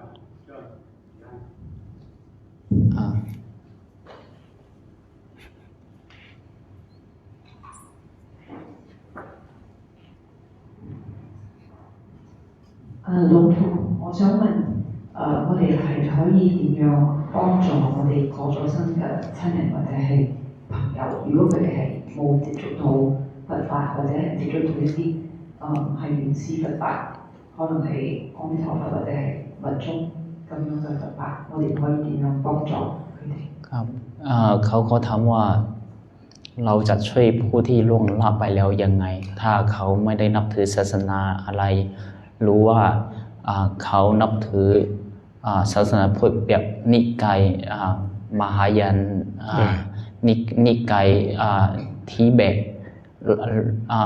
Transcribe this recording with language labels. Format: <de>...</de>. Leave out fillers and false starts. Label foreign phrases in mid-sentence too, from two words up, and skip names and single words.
<yue>老父，我想問，我哋係可以點樣幫助我哋過咗身嘅親人或者係朋友？如果佢哋係冇接觸到佛法，或者係接觸到一啲係原始佛法，可能係阿彌陀佛或者係密宗咁樣嘅佛法，我哋可以點樣幫助佢哋？</yue> <th>ครับเขาก็ถามว่าเราจะช่วยผู้ที่ล่วงลับไปแล้วยังไง ถ้าเขาไม่ได้นับถือศาสนาอะไรรู้ว่าเขานับถือศาสนาพุทธแบบนิกายมหายานนิกายทิเบต</th>